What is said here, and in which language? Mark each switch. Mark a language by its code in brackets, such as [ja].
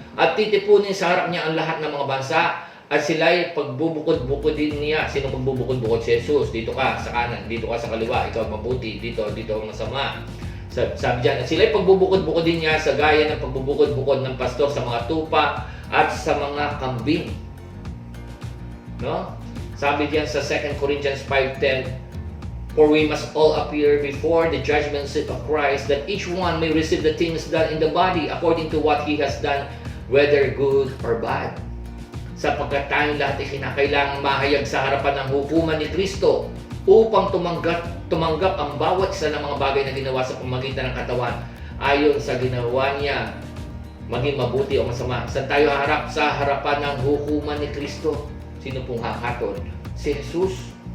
[tl] At titipunin sa harap niya ang lahat ng mga bansa, at sila'y pagbubukod-bukod din niya. Sino pagbubukod-bukod? Si Jesus. Dito ka sa kanan, dito ka sa kaliwa, ikaw mabuti, dito ang masama. Sabi diyan, at sila'y pagbubukod-bukod din niya sa gaya ng pagbubukod-bukod ng pastor sa mga tupa at sa mga kambing. No? Sabi diyan sa [en] 2 Corinthians 5:10, for we must all appear before the judgment seat of Christ, that each one may receive the things done in the body according to what he has done, whether good or bad. [tl] Sapagkat tayong lahat ay kinakailangang mahayag sa harapan ng hukuman ni Kristo upang tumanggap ang bawat isa ng mga bagay na ginawa sa pamamagitan ng katawan ayon sa ginawa niya, maging mabuti o masama. Saan tayo harap? Sa harapan ng hukuman ni Kristo. Sino pong hahatol? Si Jesus.